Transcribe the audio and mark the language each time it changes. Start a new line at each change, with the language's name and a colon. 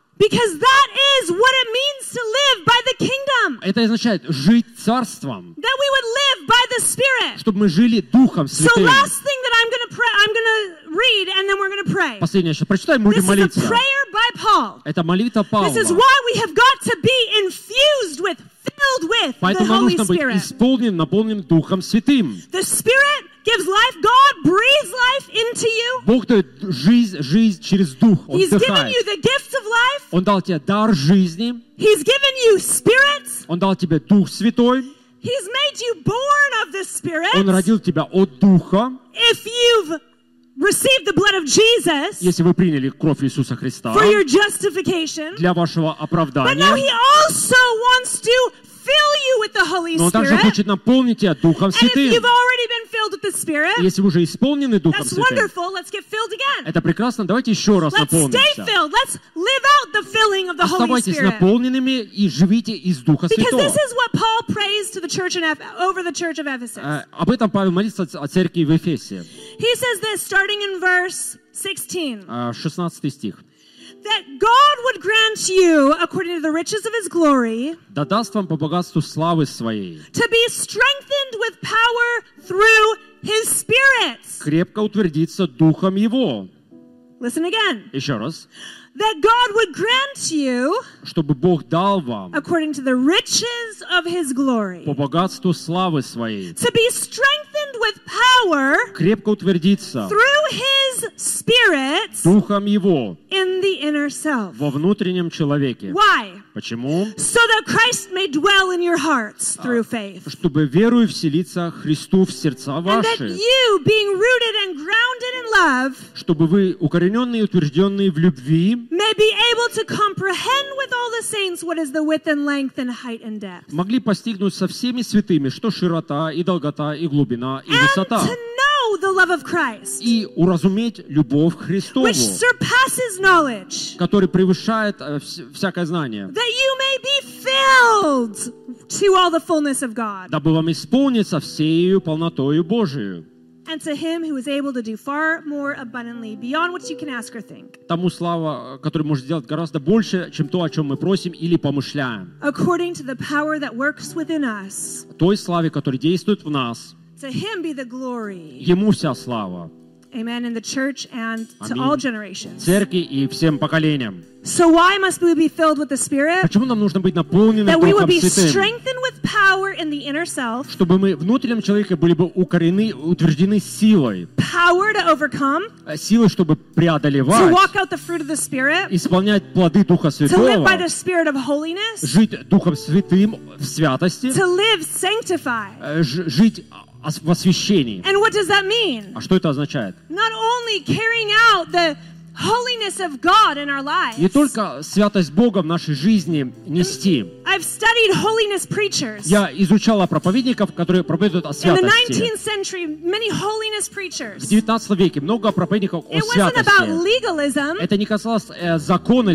English: Because that is what it means to live by the kingdom.
Russian: Это означает жить царством.
English: That we would live by the Spirit.
Russian: Чтобы мы жили Духом Святым.
English: So last thing that I'm gonna read, and then we're gonna pray.
Russian: Последнее, что прочитаем, будем молиться.
English: This is a prayer by Paul.
Russian: Это молитва Павла.
English: This is why we have got to be infused with, filled with the Holy Spirit.
Russian: Поэтому нужно быть исполнен, наполнен Духом Святым.
English: The Spirit gives life. God breathes life into you.
Russian: Бог дает жизнь через дух. Он
English: He's given you the gift of life.
Russian: Он дал тебе дар жизни.
English: He's given you Spirit.
Russian: Он дал тебе Дух Святой.
English: He's made you born of the Spirit.
Russian: Он родил тебя от Духа.
English: If you've received the blood of Jesus,
Russian: если вы приняли кровь Иисуса Христа,
English: for your justification,
Russian: для вашего оправдания,
English: but now He also wants to fill you with the Holy Spirit.
Russian: Но также хочет наполнить тебя Духом Святым.
English: And if you've already been filled with the Spirit,
Russian: если вы уже исполнены Духом
English: that's
Russian: Святым,
English: wonderful. Let's get filled again.
Russian: Это прекрасно. Давайте еще раз наполнимся.
English: Let's stay filled. Let's live out the filling of the Holy Spirit.
Russian: Оставайтесь наполненными и живите из Духа Святого.
English: Because this is what Paul prays to the church in over the church of Ephesus.
Russian: Об этом Павел молится о церкви в Эфесе.
English: He says this starting in verse 16.
Russian: 16 стих.
English: That God would grant you, according to the riches of His glory,
Russian: да даст вам по богатству славы своей,
English: to be strengthened with power through His Spirit.
Russian: Крепко утвердиться духом Его.
English: Listen again.
Russian: Еще раз.
English: That God would grant you,
Russian: чтобы Бог дал вам,
English: according to the riches of His glory,
Russian: по богатству славы своей,
English: to be strengthened with power,
Russian: крепко утвердиться,
English: through His Spirit,
Russian: духом Его,
English: in the inner self,
Russian: во внутреннем человеке.
English: Why?
Russian: Почему?
English: So that Christ may dwell in your hearts through faith,
Russian: чтобы верою вселиться Христу в сердца ваши,
English: and that you, being rooted and grounded in love,
Russian: чтобы вы укорененные и утвержденные в любви,
English: may be able to comprehend with all the saints what is the width and length and height and depth.
Russian: Могли постигнуть со всеми святыми, что широта и долгота и глубина и высота.
English: And to know the love of Christ.
Russian: И уразуметь любовь Христову.
English: Which surpasses knowledge.
Russian: Который превышает всякое знание.
English: That you may be filled to all the fullness of God.
Russian: Дабы вам исполниться всею полнотою Божию.
English: And to Him who is able to do far more abundantly beyond what you can ask or think.
Russian: Тому слава, который может сделать гораздо больше, чем то, о чем мы просим или помышляем.
English: According to the power that works within us.
Russian: Той славе, которая действует в нас.
English: To Him be the glory.
Russian: Ему вся слава.
English: Amen. In the church and to all generations.
Russian: Церкви и всем поколениям.
English: So why must we be filled with the Spirit?
Russian: Почему нам нужно быть наполненными Духом Святым?
English: That we would be strengthened with power in the inner self.
Russian: Чтобы мы внутреннем человеке были бы укорены, утверждены силой.
English: Power to overcome.
Russian: Силы, чтобы преодолевать.
English: To walk out the fruit of the Spirit.
Russian: Исполнять плоды Духа Святого.
English: To live by the Spirit of holiness.
Russian: Жить Духом Святым в святости.
English: To live sanctified.
Russian: Жить в освящении.
English: And what does that mean?
Russian: А что это означает?
English: Not only carrying out the holiness of God in our lives.
Russian: Не только святость Бога в нашей жизни нести.
English: I've studied holiness preachers.
Russian: Я изучала проповедников, которые проповедуют о святости.
English: In the 19th century, many holiness preachers.
Russian: В 19 веке много проповедников о святости.
English: It wasn't about legalism.
Russian: Это не касалось закона и